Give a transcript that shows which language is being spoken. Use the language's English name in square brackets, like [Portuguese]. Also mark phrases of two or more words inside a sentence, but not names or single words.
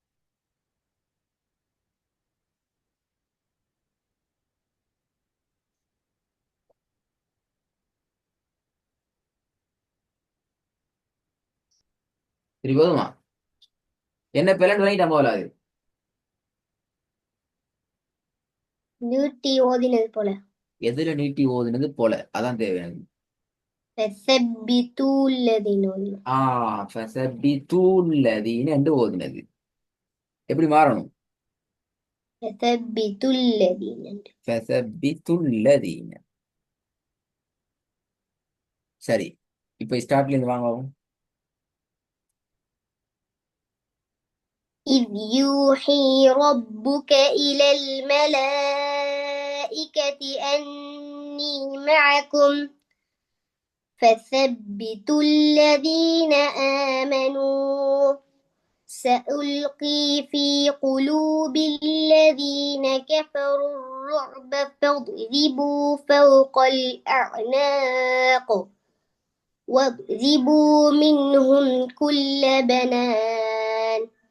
[Tamil] சரி போதுமா? என்ன பிழைன்னு வாங்கிட்டா போல அது. நீட்டி ஓதினது போல. எதுல நீட்டி ஓதுனது போல, அதான் தேவை எனக்கு. [Arabic] فثبتوا الذين ஓதினது. [Tamil] ஃபஸபித்துல்லதீன என்று ஓதுனது எப்படி மாறணும்? [Arabic] فثبتوا الذين. [Tamil] ஃபஸபித்துல்லதீன. சரி, இப்ப ஸ்டார்ட்ல இருந்து வாங்க. [Arabic] إذ يوحي ربك إلى الملائكة أني معكم فثبتوا الذين آمنوا سألقي في قلوب الذين كفروا الرعب فاضربوا فوق الأعناق واضربوا منهم كل بنان